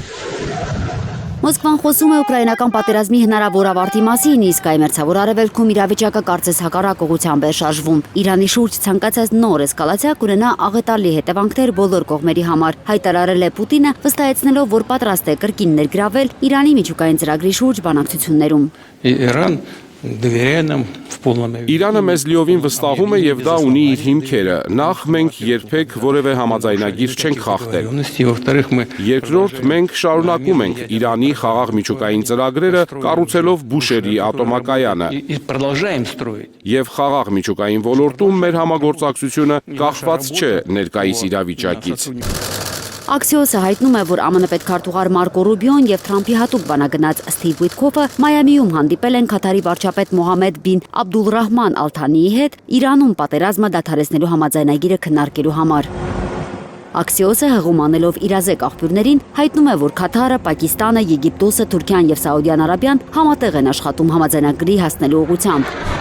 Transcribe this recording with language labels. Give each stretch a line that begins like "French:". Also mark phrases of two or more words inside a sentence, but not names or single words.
Armenian: Մոսկվան խոսում է ուկրաինական պատերազմի հնարավոր ավարտի մասին, իսկ այմերձավոր արևելքում իրավիճակը կարծես հակառակ ուղղությամբ է շարժվում։ Իրանի շուրջ ցանկացած նոր էսկալացիա կունենա աղետալի հետևանքներ բոլոր կողմերի համար, հայտարարել է Պուտինը, վստահեցնելով, որ պատրաստ է կրկին ներգրավել Իրանի միջուկային ծրագրի շուրջ բանակցություններում։
Russian: Իրան доверяя нам в полном объеме.
Armenian: Իրանը մեզ լիովին վստահում է եւ դա ունի իր հիմքերը։ Նախ մենք երբեք որևէ համաձայնագիր չենք խախտել։
Russian: Во-вторых, мы
Armenian: Երկրորդ, մենք շարունակում ենք Իրանի խաղաղ միջուկային ծրագրերը, կառուցելով Բուշերի ատոմակայանը։
Russian: и продолжаем строить.
Armenian: Եվ խաղաղ միջուկային ոլորտում մեր համագործակցությունը կախված չէ ներկայիս իրավիճակից։ Աքսիոսը հայտնում է, որ ԱՄՆ պետքարտուղար Մարկո Ռուբիոն եւ Թրամփի հատուկ բանագնաց Սթիվ Ուիթքոֆը Մայամիում հանդիպել են Քաթարի վարչապետ Մոհամմեդ բին Աբդուլռահման Ալ-Թանիի հետ Իրանում պատերազմը դադարեցնելու համաձայնագիրը քննարկելու համար։ Աքսիոսը հղումանելով իրազեկ աղբյուրներին հայտնում է, որ Քաթարը, Պակիստանը, Եգիպտոսը, Թուրքիան եւ Սաուդյան Արաբիան համատեղ են աշխատում համաձայնագրի հասնելու ուղղությամբ։